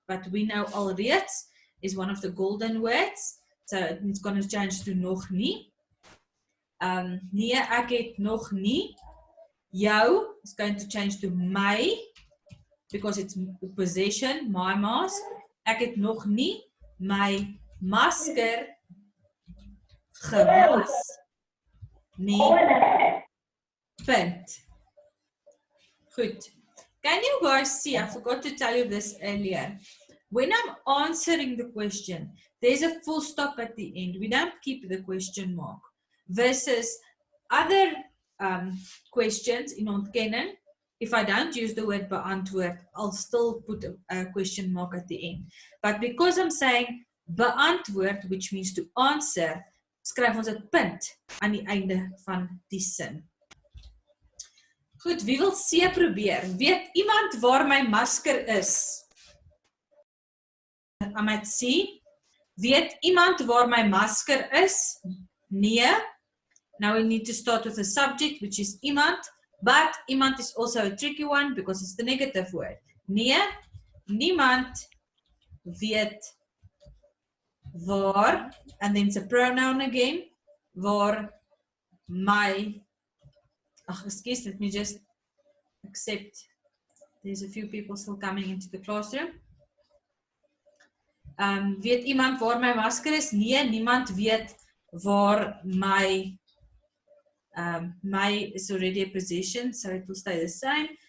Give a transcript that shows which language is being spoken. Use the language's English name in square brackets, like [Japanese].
[English] But we know alreeds is one of the golden words. So it's going to change to nog nie. [Afrikaans] Nee, ek het nog nie. [English] Jou is going to change to my, because it's possession, my mask. [Afrikaans] Ek het nog nie my masker gewas nie. Punt. Goed. [English] Can you guys see, I forgot to tell you this earlier. When I'm answering the question, there's a full stop at the end. We don't keep the question mark. Versus other questions in ontkenning, if I don't use the word beantwoord, I'll still put a question mark at the end. But because I'm saying beantwoord, which means to answer, [Afrikaans] skryf ons 'n punt aan die einde van die sin. Goed, wie wil C probeer? Weet iemand waar my masker is? [English] I'm at C. [Afrikaans] Weet iemand waar my masker is? Nee. [English] Now we need to start with a subject, which is iemand, but iemand is also a tricky one because it's the negative word. [Afrikaans] Nee, niemand weet waar, [English] and then it's a pronoun again, waar my, excuse, let me just accept, there's a few people still coming into the classroom. [Afrikaans] Weet iemand waar my masker is? Nee, niemand weet waar my [English] My is already a position, so it will stay the same.